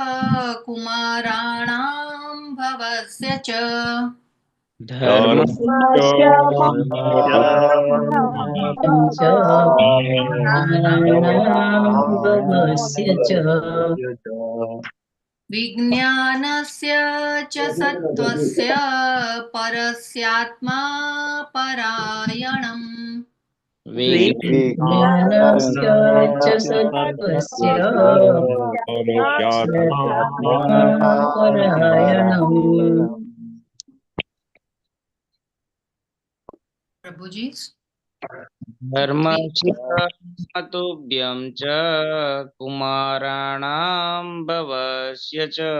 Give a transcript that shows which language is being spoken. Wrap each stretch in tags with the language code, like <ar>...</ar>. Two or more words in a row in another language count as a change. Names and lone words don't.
<sa>कुमाराणां भवस्य च विज्ञानस्य च सत्वस्य परस्यात्मा परायणम. विज्ञानस्य च सत्त्वस्य परायणम्</sa> <hi>प्रभुजी</hi> <sa>धर्मस्य मतुभ्यं च कुमाराणां भवस्य च</sa>